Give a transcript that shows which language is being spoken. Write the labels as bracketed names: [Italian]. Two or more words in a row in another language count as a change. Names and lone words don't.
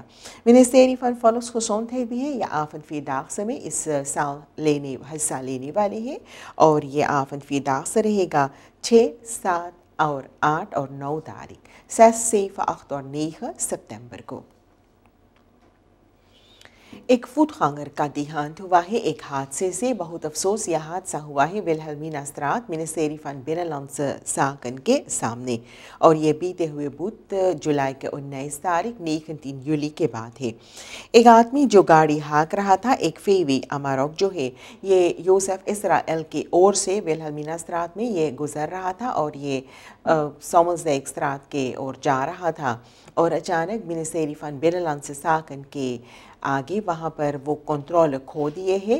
[Caribbean Hindustani] मिनिस्ट्री फॉर volksgezondheid भी है या आफन फिरदाख्स में इस साल हिस्सा लेने वाले हैं और ये आफन फिरदाख्स रहेगा 6, 7 और 8 और 9 तारीख 6, 7, 8 और 9 सितंबर को। एक फुटगांगर का देहांत हुआ है एक हादसे से। बहुत अफसोस यह हादसा हुआ है विल्हेल्मिना straat मिनिस्ट्री van Binnenlandse Zaken के सामने और ये बीते हुए बुध जुलाई के 19 तारीख 19 जुलाई के बाद है। एक आदमी जो गाड़ी हाँक रहा था, एक फेवी अमारोक जो है ये यूसुफ इसराइल की ओर से विल्हेल्मिना straat में ये गुजर रहा था और ये सोमसडेक straat के ओर जा रहा था और अचानक मिनिस्ट्री van Binnenlandse Zaken के आगे वहाँ पर वो कंट्रोल खो दिए हैं।